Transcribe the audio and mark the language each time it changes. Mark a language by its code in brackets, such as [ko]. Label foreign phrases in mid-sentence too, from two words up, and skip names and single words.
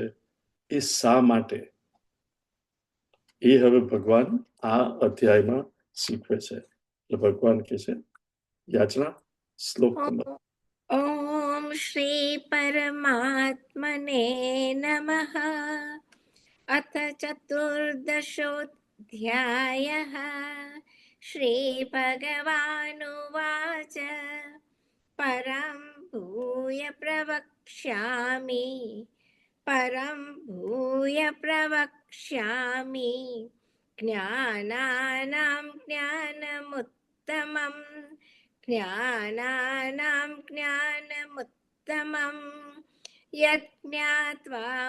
[gu] એ શા માટે? એ હવે ભગવાન આ અધ્યાયમાં શીખવે છે. એટલે ભગવાન કહે છે, યાચના શ્લોક નંબર [sa] ॐ श्री परमात्मने नमः। अथ चतुर्दशोऽध्यायः। श्रीभगवानुवाच परं भूय प्रवक्ष्यामि ज्ञानानां ज्ञानमुत्तमम् यज्ञात्वा